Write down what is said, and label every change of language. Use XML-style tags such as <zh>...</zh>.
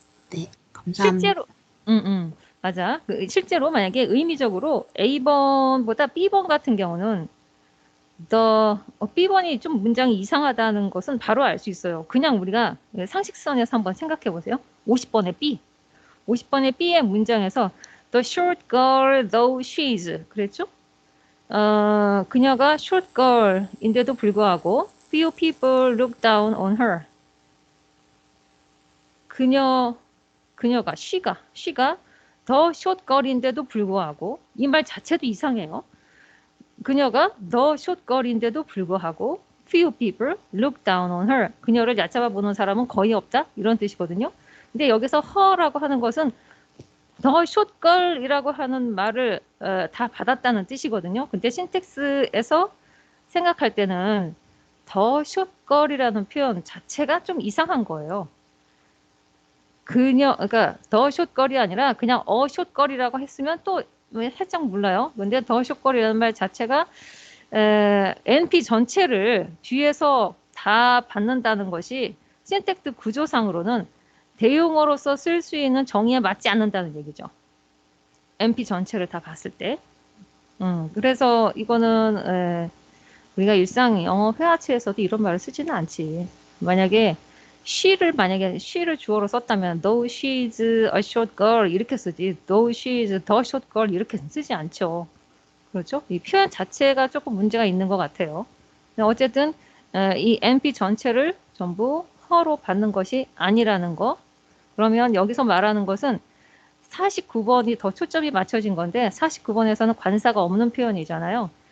<ko>네, 감사합니다. 실제로, 맞아. 실제로 만약에 의미적으로 A번보다 B번 같은 경우는 B번이 좀 문장이 이상하다는 것은 바로 알 수 있어요. 그냥 우리가 상식선에서 한번 생각해 보세요. 50번의 B. 50번의 B의 문장에서</ko> <en>The short girl, though she's</en> <ko>그랬죠? 그녀가</ko> <en>short girl인데도</en> <ko>불구하고</ko> <en>few people look down on her.</en> <ko>그녀가 she가 더 short girl인데도 불구하고 이 말 자체도 이상해요. 그녀가 더</ko> <en>short girl인데도</en> <ko>불구하고</ko> <en>few people look down on her.</en> <ko>그녀를 얕잡아 보는 사람은 거의 없다 이런 뜻이거든요. 근데 여기서 her라고 하는 것은 더 숏걸이라고 하는 말을 다 받았다는 뜻이거든요. 근데 신텍스에서 생각할 때는 더 숏걸이라는 표현 자체가 좀 이상한 거예요. 그러니까 더 숏걸이 아니라 그냥 숏걸이라고 했으면 또 살짝 몰라요. 근데 더 숏걸이라는 말 자체가 NP 전체를 뒤에서 다 받는다는 것이 신텍스 구조상으로는 대용어로서 쓸 수 있는 정의에 맞지 않는다는 얘기죠. NP 전체를 다 봤을 때. 그래서 이거는 우리가 일상 영어 회화체에서도 이런 말을 쓰지는 않지. 만약에 she를 주어로 썼다면</ko> <en>though she's a short girl</en> <ko>이렇게 쓰지.</ko> <en>though she's the short girl</en> <ko>이렇게 쓰지 않죠. 그렇죠? 이 표현 자체가 조금 문제가 있는 것 같아요. 어쨌든 이 NP 전체를 전부 her로 받는 것이 아니라는 거. 그러면 여기서 말하는 것은 49번이 더 초점이 맞춰진 건데 49번에서는 관사가 없는 표현이잖아요.</ko>